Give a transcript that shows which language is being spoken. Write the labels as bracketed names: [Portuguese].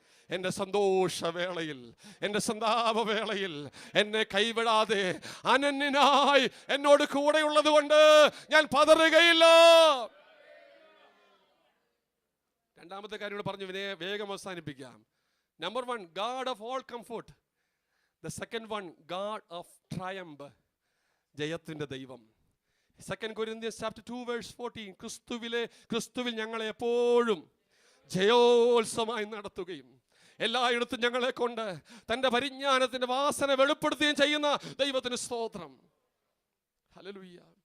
[Malayalam] എൻ്റെ സന്തോഷവേളയിൽ, എൻ്റെ സന്താപവേളയിൽ എന്നെ കൈവിടാതെ അനന്യനായി എന്നോട് കൂടെയുള്ളത് കൊണ്ട് ഞാൻ പതറുകയില്ല. രണ്ടാമത്തെ കാര്യം പറഞ്ഞു വേഗം അവസാനിപ്പിക്കാം. [English] Number 1, God of all comfort. The second one, God of triumph. [Malayalam] ജയത്തിന്റെ ദൈവം. [English] 2 Corinthians chapter 2 verse 14, [Malayalam] ക്രിസ്തുവിൽ ഞങ്ങളെ എപ്പോഴും ജയോത്സവമായി നടത്തുകയും എല്ലായിടത്തും ഞങ്ങളെ കൊണ്ട് തന്റെ പരിജ്ഞാനത്തിന്റെ വാസന വെളിപ്പെടുത്തുകയും ചെയ്യുന്ന ദൈവത്തിന് സ്തോത്രം. ഹല്ലേലൂയ.